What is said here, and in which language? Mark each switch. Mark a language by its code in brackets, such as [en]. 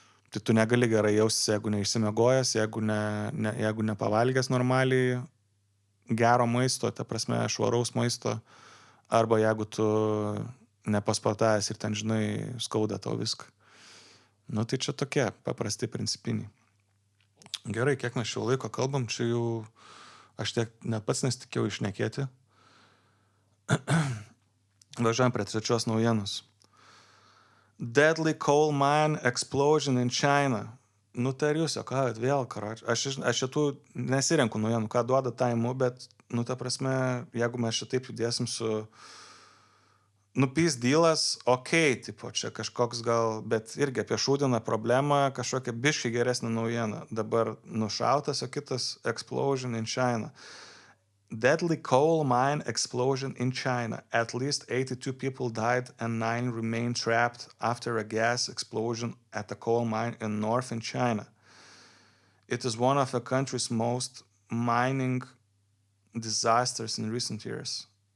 [lt] Tai tu negali gerai jaustis, jeigu neišsimiegojęs, jeigu nepavalgęs normaliai gero maisto, ta prasme, švaraus maisto, arba jeigu tu nepasportavęs ir ten, žinai, skauda tau viską. Nu, tai čia tokie paprasti principiniai. Gerai, kiek mes šio laiko kalbam, čia jau aš tiek net pats nesitikėjau išnekėti. Važiuojam prie trečios naujienos. [en] Deadly coal mine explosion in China. [lt] Nu, tai ar jūs, o ką, vėl, karoči. Aš šitų nesirenku naujienų, ką duoda taimu, bet, nu, ta prasme, jeigu mes šitaip judėsim su nupys dylas, okei, tipo, čia kažkoks gal, bet irgi apie šūdiną problemą, kažkokia biškai geresnė naujiena. Dabar nušautas, o kitas [en] explosion in China. Deadly coal mine explosion in China. At least 82 people died and 9 remain trapped after a gas explosion at a coal mine in northern China. It is one of the country's most mining disasters in recent years.